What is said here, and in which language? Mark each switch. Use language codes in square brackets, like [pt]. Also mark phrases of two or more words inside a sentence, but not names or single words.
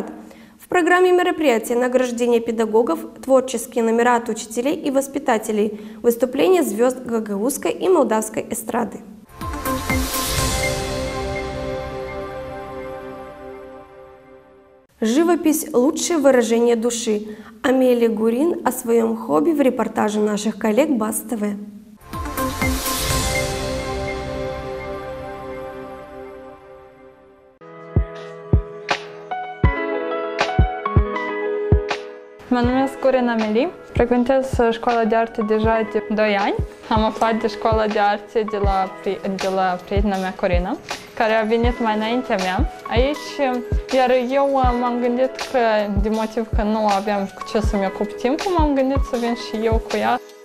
[ru] В программе мероприятия награждение педагогов, творческие номера от учителей и воспитателей, выступления звезд гагаузской и молдавской эстрады. Живопись – лучшее выражение души. Амелия Гурин о своем хобби в репортаже наших коллег БАС-ТВ. [ro] Mă numesc Gurin Amelie, frecventez școala de arte deja de 2 ani. Am aflat de școala de arte de la prietena mea Corina, care a venit mai înaintea mea aici, iar eu m-am gândit că, din motiv că nu aveam cu ce să-mi ocup timpul, m-am gândit să vin și eu cu ea.